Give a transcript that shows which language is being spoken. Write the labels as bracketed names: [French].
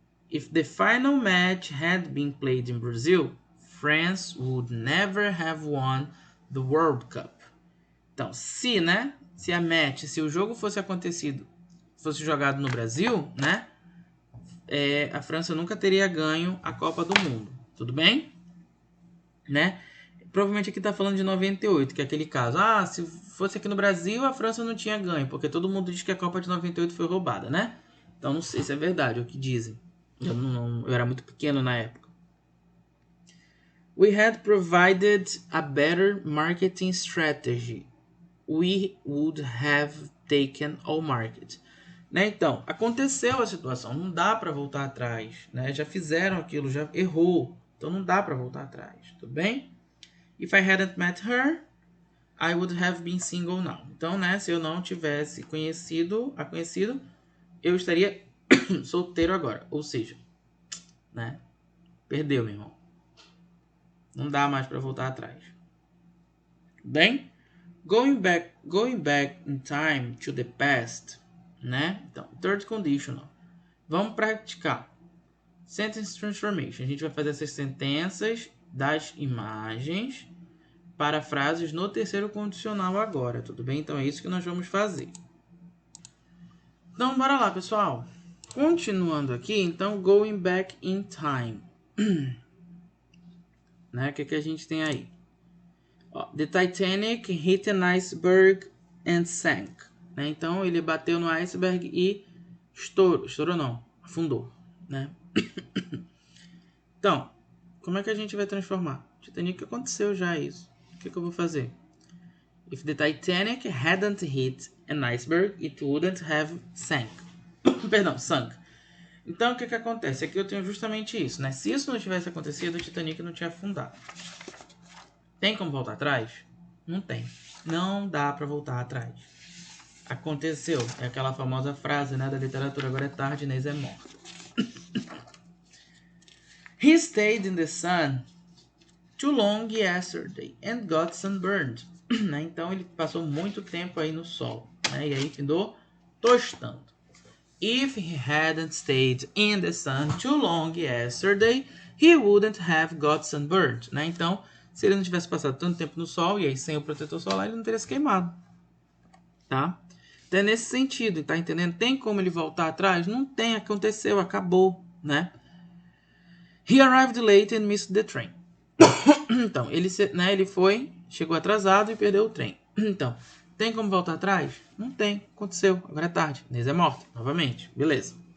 [English] If the final match had been played in Brazil, France would never have won the World Cup. [Portuguese] Então, se, né? Se o jogo fosse jogado no Brasil, né? A França nunca teria ganho a Copa do Mundo. Tudo bem? Né? Provavelmente aqui tá falando de 98, que é aquele caso. Ah, se fosse aqui no Brasil, a França não tinha ganho, porque todo mundo diz que a Copa de 98 foi roubada, né? Então não sei se é verdade o que dizem. Eu era muito pequeno na época. [English] We had provided a better marketing strategy. We would have taken all market. [Portuguese] Né? Então, aconteceu a situação, não dá para voltar atrás, né? Já fizeram aquilo, já errou, então não dá para voltar atrás, tudo bem? [English] If I hadn't met her, I would have been single now. [Portuguese] Então, né, se eu não tivesse conhecido, eu estaria solteiro agora, ou seja, né? Perdeu, meu irmão. Não dá mais para voltar atrás. Bem? [English] Going back in time to the past, né? [Portuguese] Então, third conditional. Vamos praticar. Sentence transformation. A gente vai fazer essas sentenças das imagens para frases no terceiro condicional agora, tudo bem? Então é isso que nós vamos fazer. Então, bora lá, pessoal. Continuando aqui, então, [English] going back in time. [Portuguese] Né? O que a gente tem aí? [English] The Titanic hit an iceberg and sank. [Portuguese] Né? Então, ele bateu no iceberg e estourou não, afundou. Né? Então, como é que a gente vai transformar? Titanic aconteceu já isso. O que eu vou fazer? [English] If the Titanic hadn't hit an iceberg, it wouldn't have sank. [Portuguese] Sunk. Então, o que acontece? Aqui eu tenho justamente isso, né? Se isso não tivesse acontecido, o Titanic não tinha afundado. Tem como voltar atrás? Não tem. Não dá para voltar atrás. Aconteceu. É aquela famosa frase, né, da literatura. Agora é tarde, Inês é morta. [English] He stayed in the sun too long yesterday and got sunburned. [Portuguese] Né? Então, ele passou muito tempo aí no sol. Né? E aí, findou tostando. [English] If he hadn't stayed in the sun too long yesterday, he wouldn't have got sunburned. [Portuguese] Né? Então, se ele não tivesse passado tanto tempo no sol, e aí sem o protetor solar, ele não teria se queimado. Tá? Então é nesse sentido, tá entendendo? Tem como ele voltar atrás? Não tem, aconteceu, acabou, né? [English] He arrived late and missed the train. [Portuguese] Então, ele chegou atrasado e perdeu o trem. Então, tem como voltar atrás? Não tem, aconteceu, agora é tarde. Inês é morta, novamente, beleza.